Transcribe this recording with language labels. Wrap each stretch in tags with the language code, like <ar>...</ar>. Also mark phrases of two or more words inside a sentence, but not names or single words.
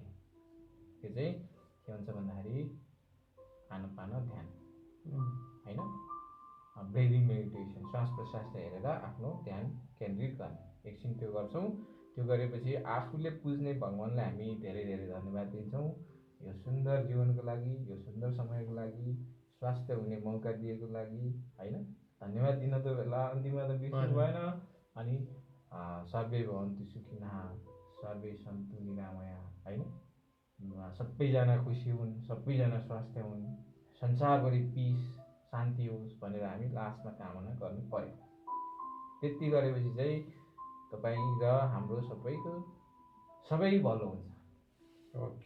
<ne>त्यो चाहिँ के हुन्छ भन्दाखेरि आनापान ध्यान होइन,</ne> <en>breathing meditation,</en> <ne>श्वास प्रश्वासलाई हेरेर आफ्नो ध्यान केन्द्रित गर्ने। एकछिन त्यो गर्छौँ। त्यो गरेपछि आफूले पुज्ने भगवान्लाई हामी धेरै धेरै धन्यवाद दिन्छौँ यो सुन्दर जीवनको लागि, यो सुन्दर समयको लागि, स्वास्थ्य हुने मौका दिएको लागि होइन। धन्यवाद दिन त बेला अन्तिममा त बिर्सिनु भएन।</ne> <sa>अनि सर्वे भवन्तु सुखिनः, सर्वे सन्तु निरामया होइन।</sa> <ne>सबैजना खुसी हुन्, सबैजना स्वास्थ्य हुन्, संसारभरि पिस शान्ति होस् भनेर हामी लास्टमा कामना गर्नु पर्यो। त्यति गरेपछि चाहिँ तपाईँ र हाम्रो सबैको सबै भलो हुन्छ। ओके,</ne>